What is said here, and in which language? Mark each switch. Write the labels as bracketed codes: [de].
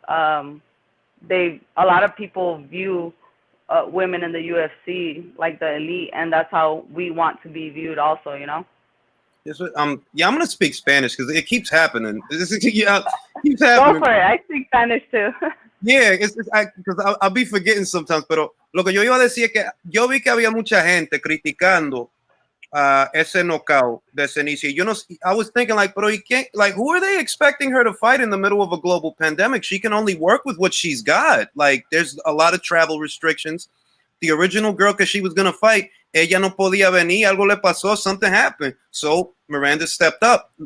[en] A lot of people view women in the UFC like the elite, and that's how we want to be viewed also, Yes, I'm gonna speak Spanish because it keeps happening. Keeps happening. Go for it. I speak Spanish too. Yeah, because I'll be forgetting sometimes. [es] Pero lo que yo iba a decir es que yo vi que había mucha gente criticando ese knockout de Cenicia. [en] I was thinking like, pero you can't, like, who are they expecting her to fight in the middle of a global pandemic? She can only work with what she's got. Like, there's a lot of travel restrictions. The original girl que she was gonna fight, [es] ella no podía venir. Algo le pasó. [en] Something happened. So Miranda stepped up.